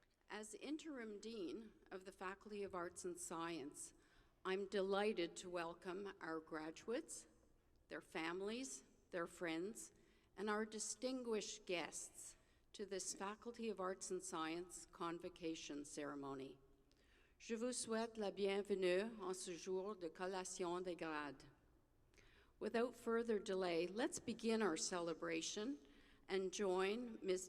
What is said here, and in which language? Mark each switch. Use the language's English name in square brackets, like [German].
[English] As Interim Dean of the Faculty of Arts and Science, I'm delighted to welcome our graduates, their families, their friends, and our distinguished guests to this Faculty of Arts and Science Convocation ceremony. [French] Je vous souhaite la bienvenue en ce jour de collation des grades. [English] Without further delay, let's begin our celebration and join Ms.